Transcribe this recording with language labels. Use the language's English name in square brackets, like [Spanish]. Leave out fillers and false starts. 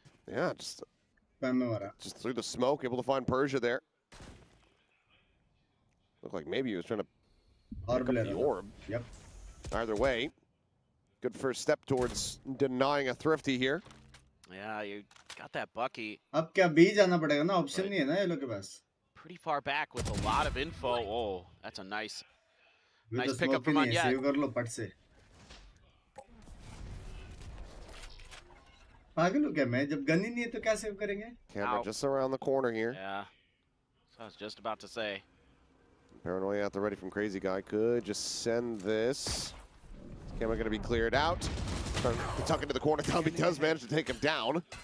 [English] Yeah, just [Hindi] pan में मारा. [English] through the smoke, able to find Persia there. Looked like maybe he was trying to pick up the orb. Yep. Either way, good first step towards denying a thrifty here. Yeah, you got that Bucky. [Hindi] अब क्या B जाना पड़ेगा ना, option नहीं है ना ये लोग के पास. [English] Pretty far back with a lot of info. Oh, that's a nice [Hindi] तो [English] pickup from [Hindi] नहीं है, [English] Nayak. [Hindi] save कर लो पट से. पागल हो क्या मैं? जब गन ही नहीं है तो क्या save करेंगे? [English] Camera just around the corner here. Yeah, so I was just about to say. Paranoia at the ready from Crazy Guy. Could just send this. Camera going to be cleared out. Trying to tuck into the corner. Dumby does manage to take him down.